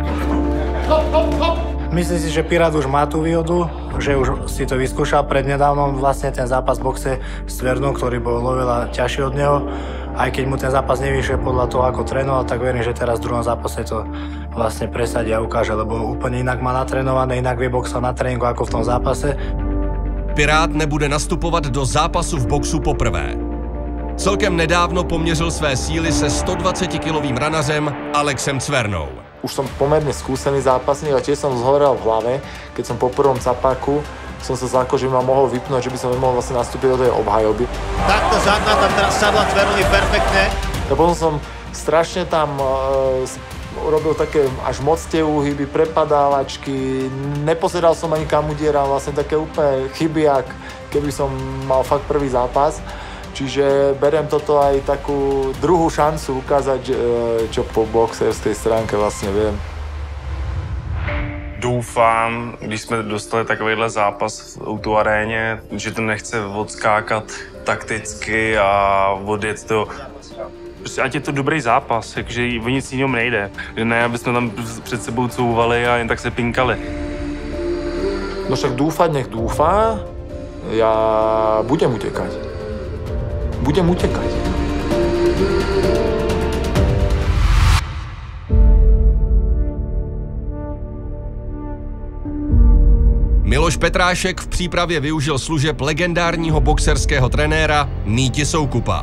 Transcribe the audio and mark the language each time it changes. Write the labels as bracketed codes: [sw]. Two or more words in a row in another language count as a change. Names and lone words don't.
[sk] Myslím si, že Pirát už má tú výhodu, že už si to vyskúšal prednedávnom vlastne ten zápas v boxe s Tverdom, ktorý bol oveľa ťažší od neho. Aj keď mu ten zápas nevyšiel podľa toho, ako trénoval, tak verím, že teraz v druhom zápase to vlastne presadí a ukáže, lebo úplne inak má natrénované, inak vie boxovať na tréninku ako v tom zápase. [cs] Pirát nebude nastupovat do zápasu v boxu poprvé. Celkem nedávno poměřil své síly se 120-kilovým ranařem Alexem Cvernou. [sk] Už som pomerne skúsený zápasník a tiež som zhovoril v hlave, keď som po prvom capáku som sa zlákol, že by ma mohol vypnúť, že by som nemohol vlastne nastúpiť do tej obhajoby. Takto zadná tam teraz sadla Cvernovi perfektne. A potom som strašne tam urobil také až moc tie úhyby, prepadávačky, nepozeral som ani kam udieram, vlastne také úplne chyby, ak keby som mal fakt prvý zápas. Čiže beriem toto aj takú druhú šancu ukázať, čo po boxerskej stránke vlastne viem. [cs] Doufám, když jsme dostali takovýhle zápas v autoaréně, že to nechce odskákat takticky a odjet to. Prostě ať je to dobrý zápas, takže o nic jiného nejde. Ne, aby jsme tam před sebou couvali a jen tak se pinkali. [sk] No však dúfať nech dúfa, ja budem utekať. Budem utekať. [cs] Miloš Petrášek v přípravě využil služeb legendárního boxerského trenéra Míti Soukupa.